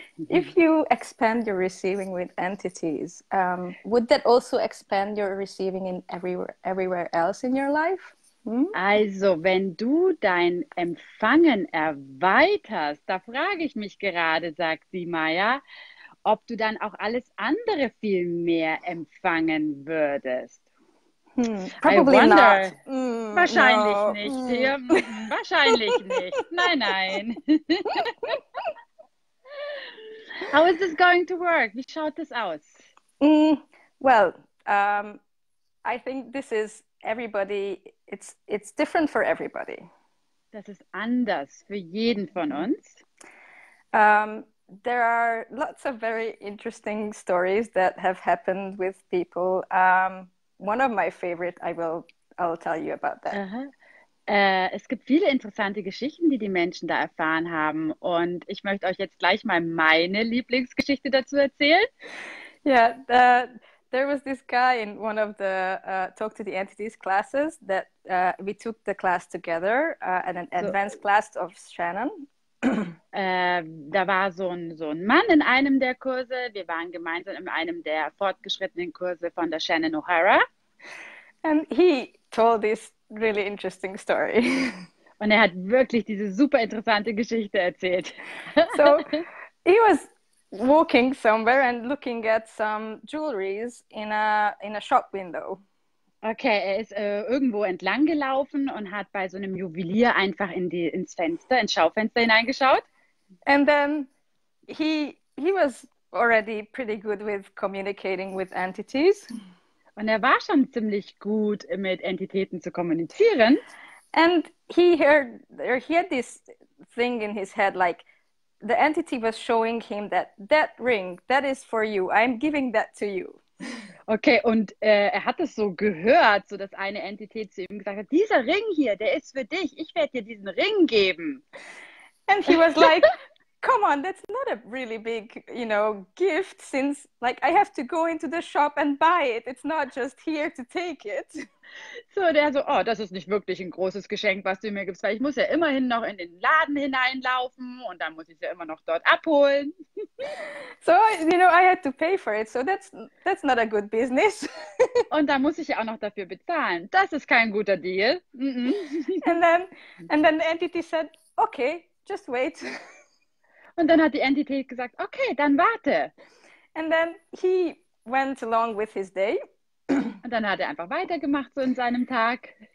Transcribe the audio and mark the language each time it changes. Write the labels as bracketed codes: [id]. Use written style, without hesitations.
[en] if you expand your receiving with entities, would that also expand your receiving in everywhere else in your life? [de] Also, wenn du dein Empfangen erweiterst, da frage ich mich gerade, sagt die Maya, ob du dann auch alles andere viel mehr empfangen würdest. [en] I Probably not. wonder. [de] Wahrscheinlich [en] No. [de] nicht. Ja, wahrscheinlich nicht. Nein, nein. [en] How is this going to work? [de] Wie schaut das aus? [en] Mm, well, I think this is everybody. It's different for everybody. [de] Das ist anders für jeden von uns. [en] Um, there are lots of very interesting stories that have happened with people. One of my favorite, I'll tell you about that. Aha. [de] Es gibt viele interessante Geschichten, die die Menschen da erfahren haben. Und ich möchte euch jetzt gleich mal meine Lieblingsgeschichte dazu erzählen. [en] Yeah, there was this guy in one of the Talk to the Entities classes that we took the class together at an So, advanced class of Shannon. [de] da war so ein Mann in einem der Kurse. Wir waren gemeinsam in einem der fortgeschrittenen Kurse von der Shannon O'Hara. [en] And he told this really interesting story. [de] Und er hat wirklich diese super interessante Geschichte erzählt. [en] So he was walking somewhere and looking at some jewelries in a shop window. [de] Okay, er ist irgendwo entlang gelaufen und hat bei so einem Juwelier einfach ins Fenster, ins Schaufenster hineingeschaut. [en] And then he was already pretty good with communicating with entities. [de] Und er war schon ziemlich gut mit Entitäten zu kommunizieren. [en] And he had this thing in his head, like the entity was showing him that ring, that is for you. I'm giving that to you. [de] Okay, und er hat es so gehört, so dass eine Entität zu ihm gesagt hat, dieser Ring hier, der ist für dich. Ich werde dir diesen Ring geben. [en] And he was like, come on, that's not a really big, gift, since like I have to go into the shop and buy it. It's not just here to take it. [de] So, der so, oh, das ist nicht wirklich ein großes Geschenk, was du mir gibst, weil ich muss ja immerhin noch in den Laden hineinlaufen und dann muss ich es ja immer noch dort abholen. [en] So, I had to pay for it. So that's not a good business. [de] Und da muss ich ja auch noch dafür bezahlen. Das ist kein guter Deal. [en] And then the entity said, okay, just wait. [de] Und dann hat die Entität gesagt, okay, dann warte. [en] And then he went along with his day. [de] Und dann hat er einfach weitergemacht so in seinem Tag.